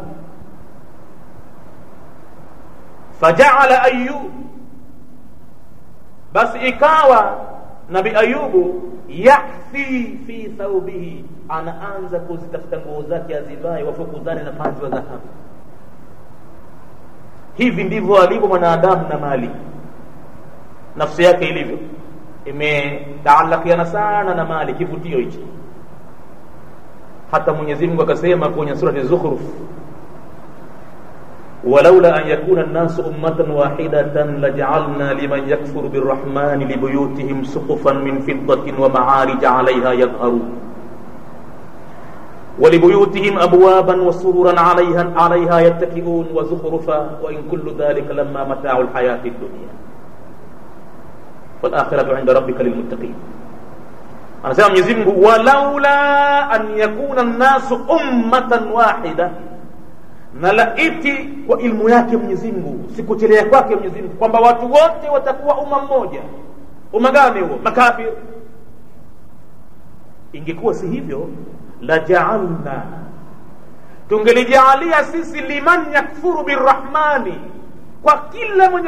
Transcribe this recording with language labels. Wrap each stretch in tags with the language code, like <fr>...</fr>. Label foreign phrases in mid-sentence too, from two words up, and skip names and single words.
<sw>Faja'ala Ayyub, basi ikawa Nabii Ayubu</sw> <ar>يكفي في ثوبه,</ar> <sw>anaanza kuzitafuta nguo zake azivae, wafukuzane na panzi wa dhahabu. Hivi ndivyo alivyo mwanadamu na mali, nafsi yake ilivyo imetaalakiana sana na mali, kivutio hichi. Hata Mwenyezi Mungu akasema kwenye surati Zukhruf,</sw> <ar>ولولا أن يكون الناس أمة واحدة لجعلنا لمن يكفر بالرحمن لبيوتهم سقفا من فضة ومعارج عليها يظهرون ولبيوتهم أبوابا وسررا عليها يتكئون وزخرفا وإن كل ذلك لما متاع الحياة الدنيا والآخرة عند ربك للمتقين.</ar> <sw>Anasema Mwenyezi Mungu,</sw> <ar>ولولا أن يكون الناس أمة واحدة,</ar> <sw>na laiti kwa ilmu yake Mwenyezi Mungu, sikuchelea kwake Mwenyezi Mungu, kwamba watu wote watakuwa umma mmoja. Umma gani huo? Makafir. Ingekuwa si hivyo,</sw> <ar>لجعلنا,</ar> <sw>tungelijalia sisi</sw> <ar>لمن يكفر بالرحمن,</ar> <sw>kwa kila mwenye</sw>